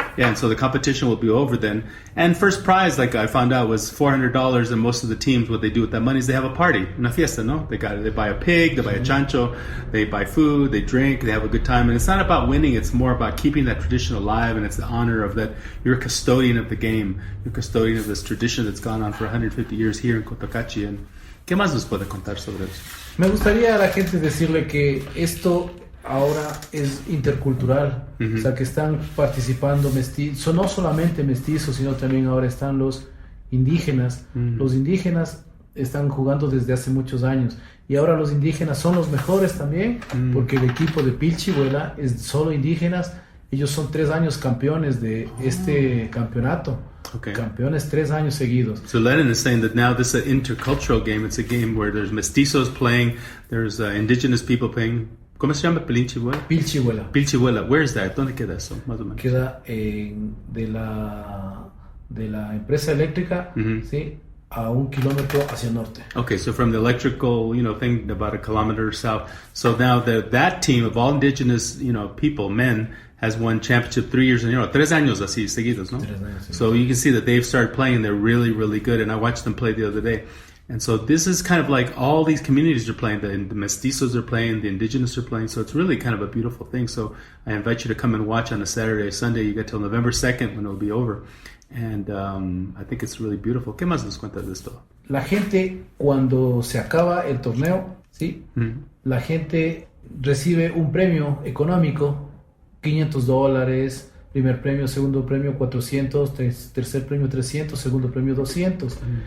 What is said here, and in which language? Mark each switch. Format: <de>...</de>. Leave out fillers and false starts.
<en>Yeah, and so the competition will be over then. And first prize, like I found out, was $400, and most of the teams, what they do with that money is they have a party,</en> <es>una fiesta, no?</es> <en>They buy a pig, they buy a chancho, they buy food, they drink, they have a good time. And it's not about winning, it's more about keeping that tradition alive, and it's the honor of that you're a custodian of the game, you're a custodian of this tradition that's gone on for 150 years here in Cotacachi.</en> <es>And ¿qué más nos puede contar sobre eso? Me gustaría a la gente decirle que esto ahora es intercultural, o sea que están participando mestizos, no solamente mestizos, sino también ahora están los indígenas. Los indígenas están jugando desde hace muchos años y ahora los indígenas son los mejores también, porque el equipo de Pilchihuela es solo indígenas. Ellos son 3 años campeones de este campeonato. Okay. Campeones 3 años seguidos.</es> <en>So Lenin is saying that now this is an intercultural game. It's a game where there's mestizos playing, there's indigenous people playing.</en> <es>¿Cómo se llama? Pilchihuela. Pilchihuela.</es> <en>Where is that?</en> <es>¿Dónde queda eso? Más o menos. Queda de la empresa eléctrica, ¿sí? A 1 kilómetro hacia el norte.</es> <en>Okay, so from the electrical, thing, about a kilometer south. So now that team of all indigenous, people, men, has won championship 3 years in a row.</en> <es>3 años así seguidos, no? 3 años, sí.</es> <en>So you can see that they've started playing. They're really, really good. And I watched them play the other day. And so this is kind of like all these communities are playing. The mestizos are playing. The indigenous are playing. So it's really kind of a beautiful thing. So I invite you to come and watch on a Saturday or Sunday. You get till November 2nd when it'll be over. And I think it's really beautiful.</en> <es>¿Qué más nos cuentas de esto? La gente, cuando se acaba el torneo, ¿sí? La gente recibe un premio económico, $500, primer premio, segundo premio 400, tercer premio 300, segundo premio 200.</es>